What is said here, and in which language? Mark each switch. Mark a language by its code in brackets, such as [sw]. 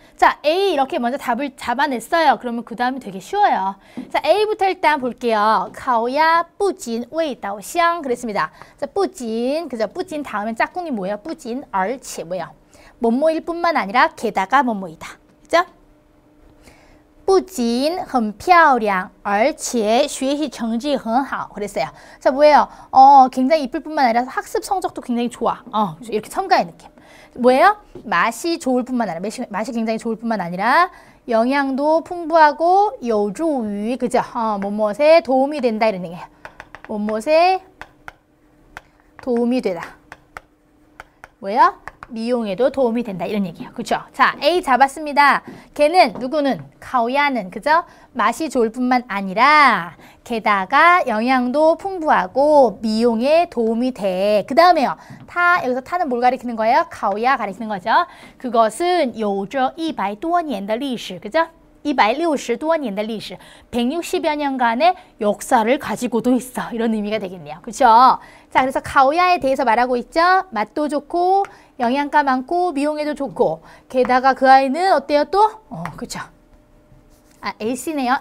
[ko] 자, A 이렇게 먼저 답을 잡아냈어요. 그러면 그 다음이 되게 쉬워요. 자, A부터 일단 볼게요. 가오야 뿌진 웨이다오샹 그랬습니다. 자, 뿌진, 그죠? 뿌진 다음엔 짝꿍이 뭐예요? 뿌진, 얼치 뭐예요? 뭐뭐일 뿐만 아니라 게다가 뭐뭐이다. 그죠? [zh] 不仅很漂亮而且学习成绩很好 [ko] 그랬어요. 자, 뭐예요? 굉장히 이쁠 뿐만 아니라 학습 성적도 굉장히 좋아. 이렇게 첨가의 느낌. 뭐예요? 맛이 좋을 뿐만 아니라 맛이 굉장히 좋을 뿐만 아니라 영양도 풍부하고 有助于 그죠? 뭐뭐에 도움이 된다 이런 얘기예요. 뭐뭐에 도움이 되다. 뭐예요? 미용에도 도움이 된다 이런 얘기예요. 그렇죠? 자, A 잡았습니다. 걔는 누구는 카오야는 그죠? 맛이 좋을 뿐만 아니라 게다가 영양도 풍부하고 미용에 도움이 돼. 그 다음에요. 타 여기서 타는 뭘 가리키는 거예요? 카오야 가리키는 거죠. 그것은 [zh] 有着100多年的历史 [ko] 그죠? [zh] 160多年的历史 [ko] 160여 년간의 역사를 가지고도 있어. 이런 의미가 되겠네요. 그렇죠? 자, 그래서 카오야에 대해서 말하고 있죠. 맛도 좋고 영양가 많고 미용에도 좋고 게다가 그 아이는 어때요 또? 그렇죠. 아, AC네요.